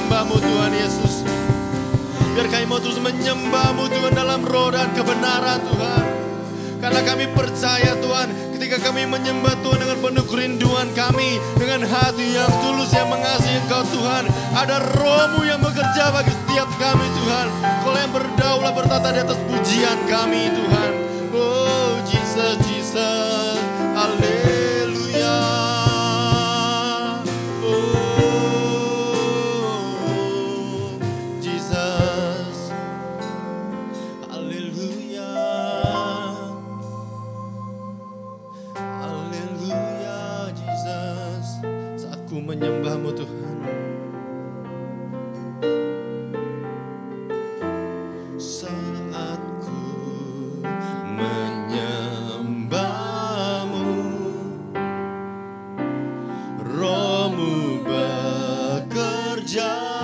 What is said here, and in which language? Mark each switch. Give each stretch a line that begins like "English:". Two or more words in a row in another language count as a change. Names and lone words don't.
Indonesian: menyembah-Mu Tuhan Yesus. Biar kami mau terus menyembah-Mu Tuhan dalam roh dan kebenaran Tuhan. Karena kami percaya Tuhan, ketika kami menyembah Tuhan dengan penuh kerinduan kami, dengan hati yang tulus yang mengasihi Engkau Tuhan, ada roh-Mu yang bekerja bagi setiap kami Tuhan. Kau yang berdaulat bertata di atas pujian kami Tuhan. Oh Jesus, Jesus, haleluya. Oh Jesus, haleluya. Haleluya Jesus. Saat ku menyembah-Mu Tuhan, saat ku menyembah-Mu, roh-Mu bekerja.